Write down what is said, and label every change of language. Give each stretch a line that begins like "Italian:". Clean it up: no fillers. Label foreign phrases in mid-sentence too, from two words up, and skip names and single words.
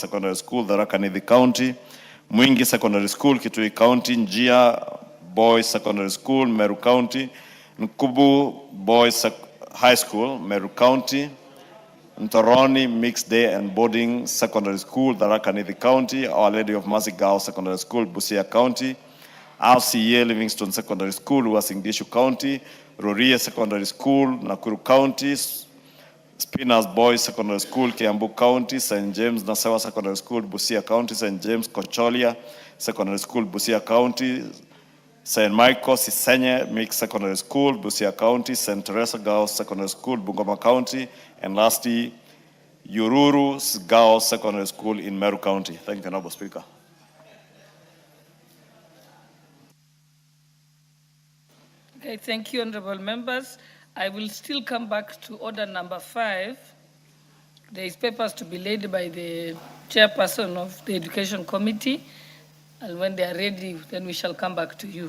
English: Secondary School, Tharaka Nithi County, Mwingi Secondary School, Kitui County, Njia Boys Secondary School, Meru County, Nkubu Boys High School, Meru County, Ntoroni Mixed Day and Boarding Secondary School, Tharaka Nithi County, Our Lady of Mercy Girls Secondary School, Busia County, RCA Livingston Secondary School, Uasin Gishu County, Roria Secondary School, Nakuru County, Spinners Boys Secondary School, Kiambu County, St. James Nasewa Secondary School, Busia County, St. James Kocholia Secondary School, Busia County, St. Michael Sisenye Mixed Secondary School, Busia County, St. Teresa Girls Secondary School, Bungoma County, and lastly, Ururu Girls Secondary School in Meru County. Thank you, Honorable Speaker. Okay, thank you, honorable members. I will still come back to order number 5. There is papers to be laid by the chairperson of the Education Committee, and when they are ready, then we shall come back to you.